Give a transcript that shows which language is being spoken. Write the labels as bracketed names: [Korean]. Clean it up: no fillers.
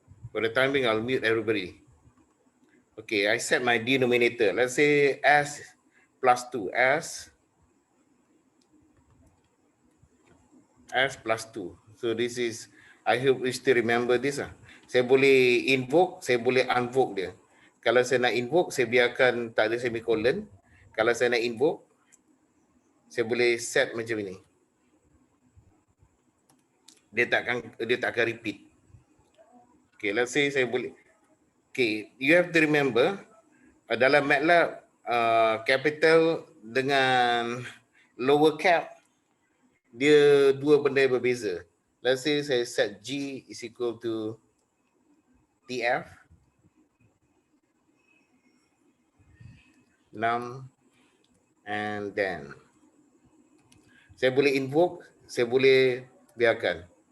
[English] For the time being, I'll mute everybody. Okay, I set my denominator. Let's say S plus 2. S plus 2. So this is, I hope you still remember this. [Malay] Saya boleh invoke, saya boleh unvoke dia. Kalau saya nak invoke, saya biarkan tak ada semicolon. Kalau saya nak invoke, saya boleh set macam ini. Dia tak akan repeat. [English] Okay, let's say [Malay] saya boleh. [English] Okay, you have to remember [Malay] dalam [English] MATLAB capital [Malay] dengan [English] lower cap [Malay] dia dua benda yang berbeza. [English] Let's say [Malay] saya [English] set G is equal to TF num and then. [Malay] Saya boleh invoke, saya boleh biarkan.